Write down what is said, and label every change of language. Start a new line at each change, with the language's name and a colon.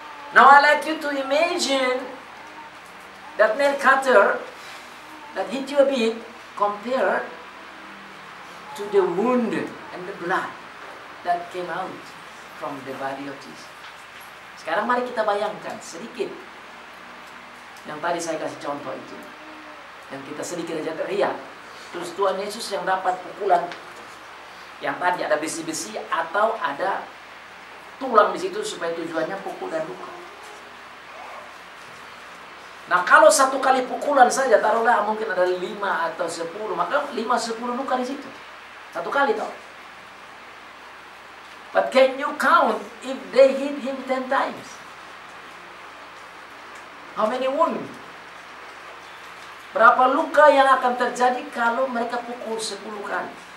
English: Now I like you to imagine that nail cutter that hit you a bit compared to the wound and the blood that came out from the body of Jesus.
Indonesian: Sekarang mari kita bayangkan sedikit yang tadi saya kasih contoh itu, yang kita sedikit aja teriak, terus Tuhan Yesus yang dapat pukulan yang tadi ada besi-besi atau ada tulang di situ supaya tujuannya pukul dan luka. Nah kalau satu kali pukulan saja, taruhlah mungkin ada 5 atau 10, maka 5-10 luka di situ. Satu kali toh.
English: But can you count if they hit him 10 times? How many wounds?
Indonesian: Berapa luka yang akan terjadi kalau mereka pukul 10 kali?